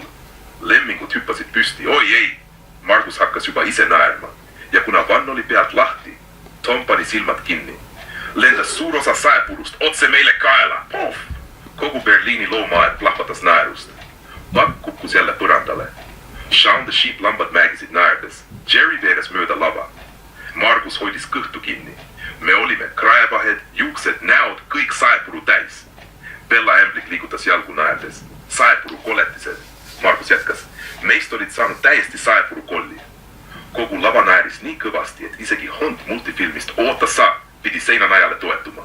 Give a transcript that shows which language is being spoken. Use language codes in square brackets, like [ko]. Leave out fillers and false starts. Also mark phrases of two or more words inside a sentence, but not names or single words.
[et] Lemmingud hüppasid püsti. Oi ei! Margus hakkas juba ise naerma. Ja kuna vann oli pealt lahti, Tom pani silmad kinni. Lendas suur osa saepurust otse meile kaela. Puff! Kogu Berliini loomaaed plahvatas naerust. Buck kukkus jälle põrandale. Sean the Sheep lambad määgisid naerdes. Jerry veeres mööda lava. Margus hoidis kõhtu kinni. Me olime kraevahed, juuksed, näod, kõik saepuru täis. Bella Emblik liigutas jalgu naerdes. Saepuru koletised. Margus jätkas. Meist olid saanud täiesti saepuru kolli. Kogu lava naeris nii kõvasti, et isegi Hond multifilmist Oota sa pidi seinanajale toetuma.